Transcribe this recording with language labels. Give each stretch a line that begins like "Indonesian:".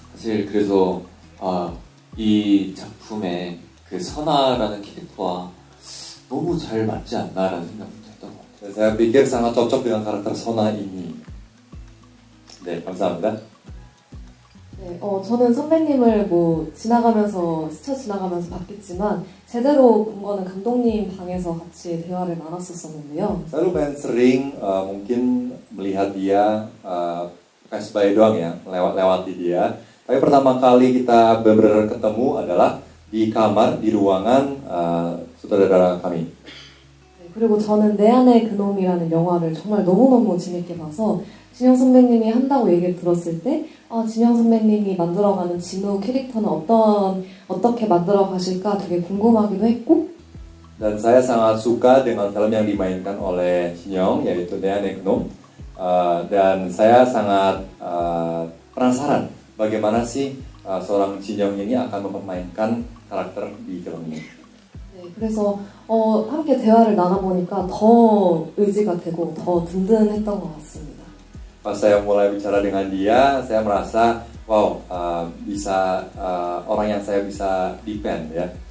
Korean: 사실 그래서 이 작품의 그 선아라는 캐릭터와 너무 잘 맞지 않나라는 생각을 했던 것 같아요.
Indonesian: Saya pikir sangat cocok dengan karakter Sona ini.
Korean: 네, 감사합니다. 네, 저는 선배님을 스쳐 지나가면서 봤겠지만 제대로 본 거는 감독님 방에서 같이 대화를 나눴었었는데요.
Indonesian: Saya lumayan sering mungkin melihat dia kayak sebaya doang ya, lewati dia. Tapi pertama kali kita benar-benar ketemu adalah di kamar, di ruangan sutradara kami.
Korean: 네, 그리고 저는 내 안의 그놈이라는 영화를 정말 너무너무 재밌게 봐서 진영 선배님이 한다고 얘기를 들었을 때 진영 선배님이 만들어가는 진우 캐릭터는 어떻게 만들어 가실까 되게 궁금하기도 했고
Indonesian: Dan saya sangat suka dengan film yang dimainkan oleh Shin-young yaitu Daeun Gnome. Dan saya sangat penasaran bagaimana sih seorang Jin Young ini akan mempermainkan karakter di film ini.
Korean: 네, 그래서 함께 대화를 나눠보니까 더 의지가 되고 더 든든했던 것 같습니다.
Indonesian: Pas saya mulai bicara dengan dia, saya merasa wow, bisa orang yang saya bisa depend ya.